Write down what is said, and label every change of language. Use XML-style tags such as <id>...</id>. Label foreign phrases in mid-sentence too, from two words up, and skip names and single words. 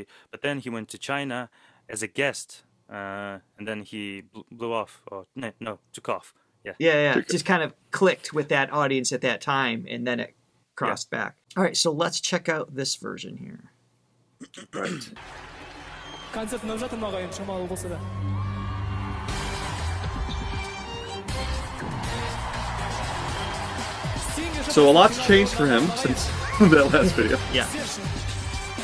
<en>But then he went to China as a guest, and then he blew off, or no, took off. Yeah. Yeah. Just kind of clicked with that audience at that time, and then it crossed back. All right, so let's check out this version here. Right.</en> <kk>концертін өтіп жатырмын ағайын шамалы болса да</kk> <en>So a lot's changed for him since that last video. Yeah.</en>